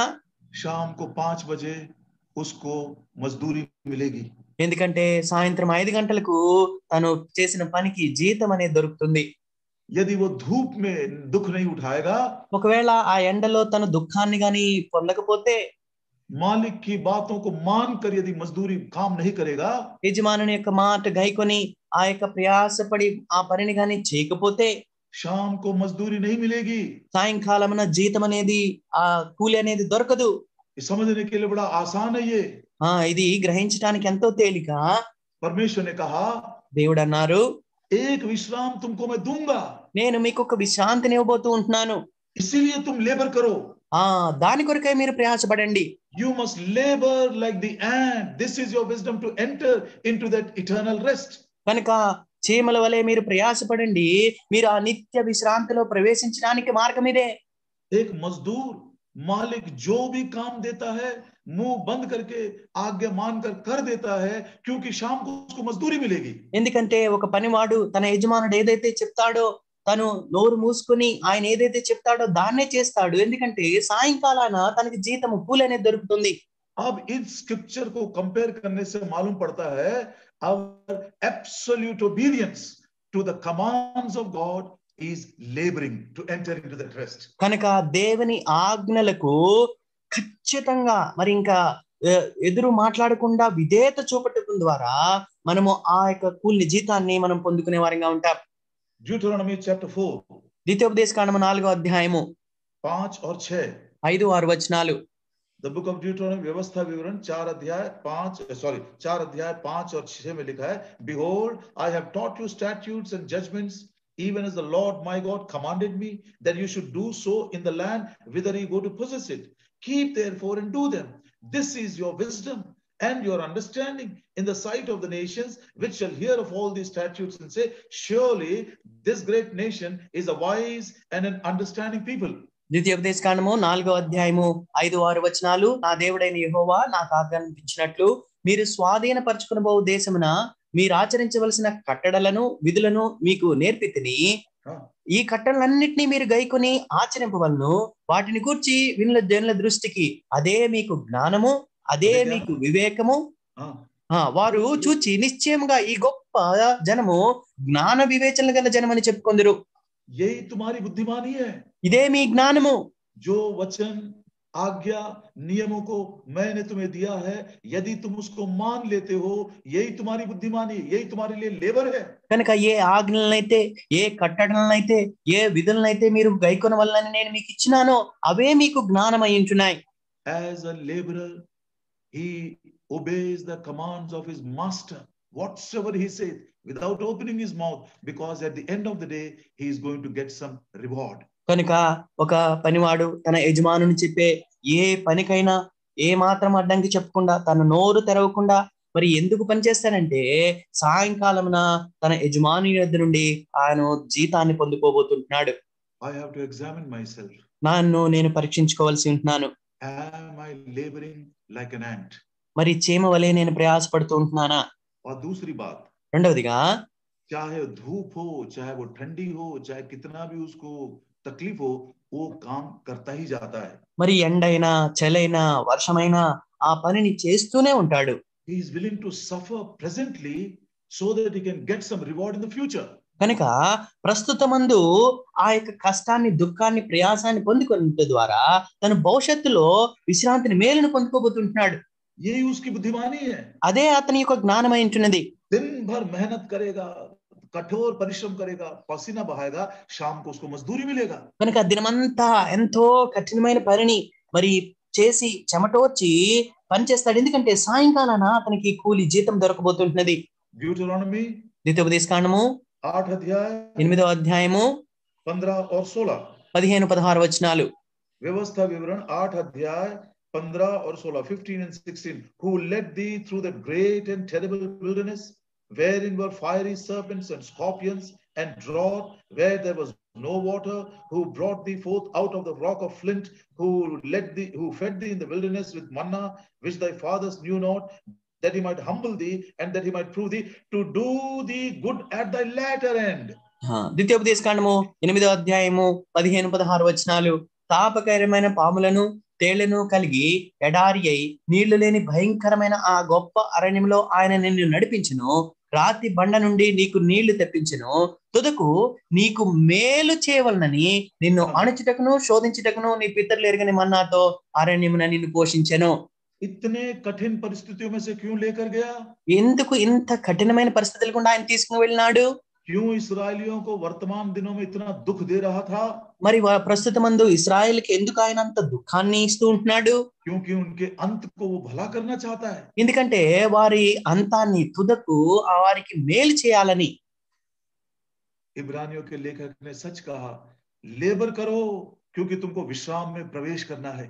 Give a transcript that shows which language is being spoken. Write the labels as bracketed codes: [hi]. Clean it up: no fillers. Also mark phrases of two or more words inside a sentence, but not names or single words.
[hi] शाम को 5 बजे उसको मजदूरी मिलेगी. [te] ఎందుకంటే సాయంత్రం 5 గంటలకు తను చేసిన పనికి జీతం అనేది దొరుకుతుంది. [hi] यदि वो धूप में दुख नहीं उठाएगा, [te] ఒకవేళ ఆ ఎండలో తన దుఃఖాన్ని గాని పొందకపోతే, [hi] मालिक की बातों को मानकर यदि मजदूरी काम नहीं करेगा, [te] యజమానుని యొక్క మాట గైకొని ఆ యొక్క ప్రయాసపడి ఆ పనిని గాని చేయకపోతే [hi] शाम को मजदूरी नहीं मिलेगी. [te] సాయంకాలమున జీతం అనేది ఆ కూలి అనేది దొరకదు. [hi] समझने के लिए बड़ा आसान है ये. [te] ఇది గ్రహించడానికి ఎంతో తేలిక. [hi] परमेश्वर ने कहा, [te] దేవుడు అన్నారు, [hi] एक विश्राम तुमको मैं दूंगा, [te] నేను మీకు ఒక విశ్రాంతిని ఇవ్వబోతూ ఉంటున్నాను. [hi] इसीलिए तुम लेबर करो. [te] దాని కొరకై మీరు ప్రయాసపడండి. [en] You must labor like the ant. This is your wisdom to enter into that eternal rest. [te] కనుక చీమల వలె మీరు ప్రయాసపడండి, మీరు ఆ నిత్య విశ్రాంతిలో ప్రవేశించడానికి మార్గం ఇదే. [hi] एक मजदूर मालिक जो भी काम देता है मुंह बंद करके आज्ञा मानकर कर देता है, क्योंकि शाम को उसको मजदूरी मिलेगी. [te] ఎందుకంటే ఒక పనివాడు తన యజమానుడు ఏదైతే చెప్తాడో తను నోరు మూసుకుని ఆయన ఏదైతే చెప్తాడో దాన్నే చేస్తాడు. ఎందుకంటే సాయంకాలాన తనకి జీతము కూలి అనేది దొరుకుతుంది. [hi] अब इस स्क्रिप्चर को कंपेयर करने से मालूम पड़ता है [en] our absolute obedience to the commands of God is laboring to enter into that rest. [te] కనుక దేవుని ఆజ్ఞలకు ఖచ్చితంగా మరి ఇంకా ఎదురు మాట్లాడకుండా విధేయత చూపటం ద్వారా మనము ఆ యొక్క కూలి జీతాన్ని మనం పొందుకునే వారంగా ఉంటాం. [en] Deuteronomy chapter 4, [te] ద్వితీయోపదేశకాండము 4వ అధ్యాయము [hi] 5 और 6. [te] 5-6 వచనాలు. [en] The book of Deuteronomy [hi] व्यवस्था विवरण 4 अध्याय 5 और 6 में लिखा है, [en] behold, I have taught you statutes and judgments, even as the Lord my God commanded me, that you should do so in the land whither you go to possess it. Keep therefore and do them. This is your wisdom and your understanding in the sight of the nations, which shall hear of all these statutes and say, surely this great nation is a wise and an understanding people. [te] ద్వితీయోపదేశకాండము 4వ అధ్యాయము 5-6 వచనాలు. నా దేవుడైన యెహోవా నాకు ఆజ్ఞాపించినట్లు మీరు స్వాధీనపరచుకొనబో దేశమున మీరు ఆచరించవలసిన కట్టడలను విధులను మీకు నేర్పితిని. ఈ కట్టడలన్నిటినీ మీరు గైకొని ఆచరింపవలను. వాటిని గూర్చి వినుల జనుల దృష్టికి అదే మీకు జ్ఞానము, అదే మీకు వివేకము. వారు చూచి నిశ్చయముగా ఈ గొప్ప జనము జ్ఞాన వివేచనలు గల జనమని చెప్పుకొందురు. [hi] यही तुम्हारी बुद्धिमानी है. [te] ఇదే మీ జ్ఞానము. [hi] जो वचन आज्ञा नियमों को मैंने तुम्हें दिया है, यदि तुम उसको मान लेते हो, यही तुम्हारी बुद्धिमानी, यही तुम्हारे लिए लेबर है. [te] కనుక ఏ ఆజ్ఞలనైతే, ఏ కట్టడలనైతే, ఏ విధులనైతే మీరు గైకొనవలనని నేను మీకు ఇచ్చినానో అవే మీకు జ్ఞానం అయి ఉంటున్నాయి. [en] As a laborer, he obeys the commands of his master, whatsoever he says, without opening his mouth, because at the end of the day he is going to get some reward. [te] కనుక ఒక పనివాడు తన యజమానుని చెప్పే ఏ పనికైనా ఏ మాత్రం అడ్డంకి చెప్పకుండా తన నోరు తెరవకుండా మరి ఎందుకు పనిచేస్తానంటే సాయంకాలమున తన యజమాని యొద్ద నుండి ఆయన జీతాన్ని పొందుకోబోతుంటున్నాడు. [en] I have to examine myself. [te] నన్ను నేను పరీక్షించుకోవాల్సి ఉంటున్నాను. [en] Am I laboring like an ant? [te] మరి చీమ వలె నేను ప్రయాసపడుతూ ఉంటున్నానా? [hi] और दूसरी बात, [te] రెండవదిగా [hi] चाहे धूप हो, चाहे वो ठंडी हो, चाहे कितना भी उसको तकलीफ हो, वो काम करता ही जाता है. [te] మరి ఎండైనా చలైనా వర్షమైనా ఆ పనిని చేస్తూనే ఉంటాడు. [en] he is willing to suffer presently so that he can get some reward in the future. [te] కనుక ప్రస్తుతమందు ఆ యొక్క కష్టాన్ని, దుఃఖాన్ని, ప్రయాసాన్ని పొందుకున్న ద్వారా తను భవిష్యత్తులో విశ్రాంతిని, మేలును పొందుకోబోతుంటున్నాడు. [hi] यही उसकी बुद्धिमानी है. [te] అదే అతని యొక్క జ్ఞానమై ఉంటున్నది. [hi] दिन भर मेहनत करेगा, कठोर परिश्रम करेगा, पसीना बहाएगा, शाम को उसको मजदूरी मिलेगा. [te] కనుక దినమంతా ఎంతో కఠినమైన పనిని మరి చేసి చెమటోర్చి పని చేస్తాడు. ఎందుకంటే సాయంకాలాన అతనికి కూలి, జీతం దొరకబోతుంటున్నది. [hi] ड्यूटरोनॉमी [te] ద్వితీయోపదేశకాండము [hi] 8 अध्याय [te] 8వ అధ్యాయము [hi] 15 और 16. [te] 15-16 వచనాలు. [hi] व्यवस्था विवरण 8 अध्याय 15 और 16, 15 and 16. [en] Who led thee through the great and terrible wilderness, wherein were fiery serpents and scorpions and drought, where there was no water, who brought thee forth out of the rock of flint, who fed thee in the wilderness with manna, which thy fathers knew not, that he might humble thee and that he might prove thee to do thee good at thy latter end. [te] ద్వితీయోపదేశకాండము 8వ అధ్యాయము 15-16 వచనాలు. తాపకరమైన పాములను, తేళ్లను కలిగి ఎడారి అయి నీళ్లు లేని భయంకరమైన ఆ గొప్ప అరణ్యంలో ఆయన నిన్ను నడిపించును. రాతి బండ నుండి నీకు నీళ్లు తెప్పించును. తుదకు నీకు మేలు చేయవలనని నిన్ను అణుచుటకును శోధించుటకును నీ పితరులు ఎరుగని మన్నాతో అరణ్యమున నిన్ను పోషించెను. [hi] इतने कठिन परिस्थितियों में से क्यों लेकर गया? [te] ఎందుకు ఇంత కఠినమైన పరిస్థితులు గుండా ఆయన తీసుకుని వెళ్ళినాడు? [hi] क्यों इस्राएलियों को वर्तमान दिनों में इतना दुख दे रहा था? [te] మరి ప్రస్తుతమందు ఇశ్రాయేలుకి ఎందుకు ఆయన అంత దుఃఖాన్ని ఇస్తూ ఉంటున్నాడు? [hi] क्योंकि उनके अंत को वो भला करना चाहता है. [te] ఎందుకంటే వారి అంతాన్ని, తుదకు వారికి మేలు చేయాలని. [hi] इब्रानियों के लेखक ने सच कहा, लेबर करो क्योंकि तुमको विश्राम में प्रवेश करना है.